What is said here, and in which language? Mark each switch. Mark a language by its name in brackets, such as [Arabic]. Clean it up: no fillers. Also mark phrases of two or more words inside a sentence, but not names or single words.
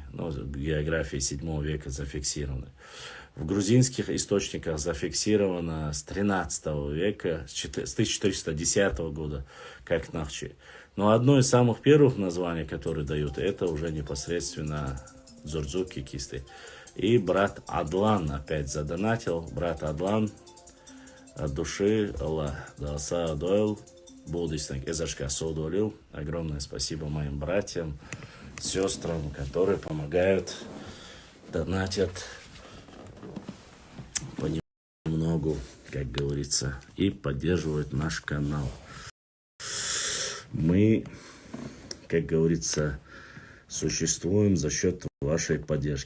[Russian] В географии 7 века зафиксированы. В грузинских источниках зафиксировано с 13 века, с 1410 года, как Нахчи. Но одно из самых первых названий, которые дают, это уже непосредственно дзурдзуки, кисты. И брат Адлан опять задонатил. Брат Адлан от души, [Chechen] Аллах даса дойл, будистник эзашка содолил. [Russian] Огромное спасибо моим братьям, сестрам, которые помогают, донатят понемногу, как говорится, и поддерживают наш канал. Мы, как говорится, существуем за счет вашей поддержки.